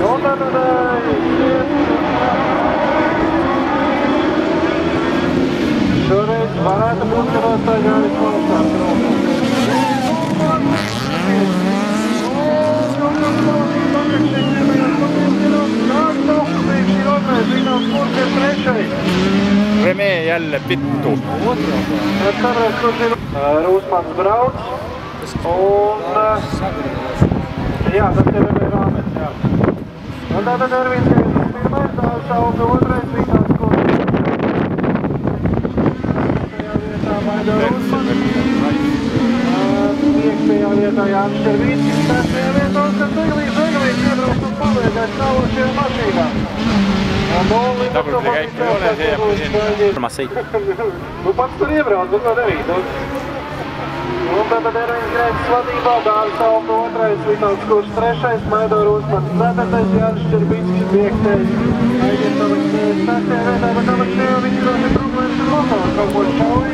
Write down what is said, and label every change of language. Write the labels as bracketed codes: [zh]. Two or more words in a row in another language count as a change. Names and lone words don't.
[lv] Šoreiz varētu būt, ka nostaigājas valstās. [et] Remee jälle vittu. [lv] Rūsmans brauc. Un... Jā, tas ir Remee Rāmets, jā. Un tātad Ervins Greicis pirmais, Dāvis Auga otrais, Vitāls Kurs. Tajā vietā Maido Rūsmans. Piektajā vietā Jānis Šervīckis, sestajā vietā Oskars Zeglīs iebrauc un paliekais stāvošajā mašīnā. [et] Dabruļi käik ei ole, see jääb siin kolmas sõit. [lv] Nu pats tur iebrauc, bet ko darīt. Un tātad Ervins Greicis vadībā, Dāvis Auga otrais, Vitāls Kurs trešais, Maido Rūsmans ceturtais, Jānis Šervīckis piektais. Aiziet Aleksejas sestajā vietā, bet Alekseja viņš droši problēmas ar motoru, kaut ko šauj.